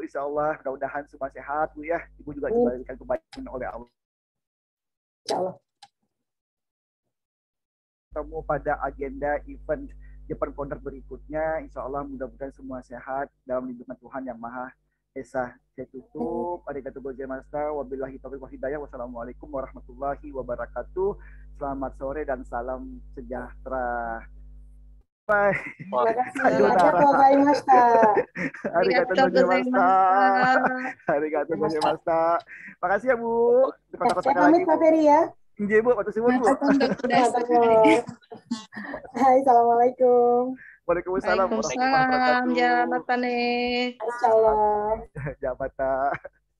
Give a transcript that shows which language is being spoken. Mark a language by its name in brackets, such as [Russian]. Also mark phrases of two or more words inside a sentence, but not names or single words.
[Arabic] إن شاء الله [Indonesian] mudah-mudahan semua sehat Bu ya. Ibu juga diberikan kebaikan oleh Allah. [Arabic] إن شاء الله. [Indonesian] Ketemu pada agenda event Jepang Founder berikutnya. [Arabic] إن شاء الله [Indonesian] mudah-mudahan semua sehat dalam lindungan Tuhan Yang Maha Esa. Saya tutup. [Japanese] ありがとうございました. [Arabic] وبالله التوفيق والهداية. والسلام عليكم ورحمة الله وبركاته. [Indonesian] Selamat sore dan salam sejahtera. Bye. Terima kasih. [Japanese] ありがとうございました. ありがとうございました。ありがとうございました. [Indonesian] Makasih ya Bu. Saya pamit Pak Ferry ya. Iya Bu, waktu subuh Bu. Hai, assalamualaikum. [Arabic] وعليكم السلام ورحمة الله Waalaikumsalam. wabarakatuh. Jalan Matane. إن شاء الله. Jabata.